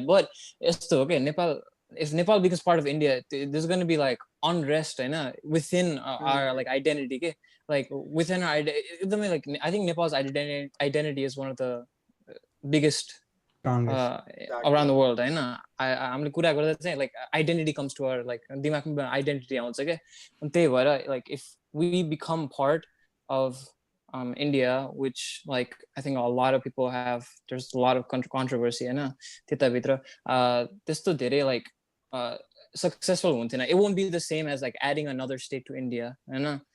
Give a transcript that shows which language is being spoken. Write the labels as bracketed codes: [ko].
[en] But यस्तो okay, if Nepal becomes part of India, there's going to be like unrest, I know, within our like identity, okay? Like within our एकदमै like I think Nepal's identity is one of the biggest around the world, होइन. [ne] हामीले कुरा गर्दा चाहिँ [en] like identity comes to our like [ne] दिमागमा identity आउँछ के. अनि त्यही भएर [en] like if we become part of India, which like I think a lot of people have, there's a lot of controversy, [ne] होइन, त्यताभित्र त्यस्तो धेरै [en] like successful हुन्थेन. It won't be the same as like adding another state to India, होइन.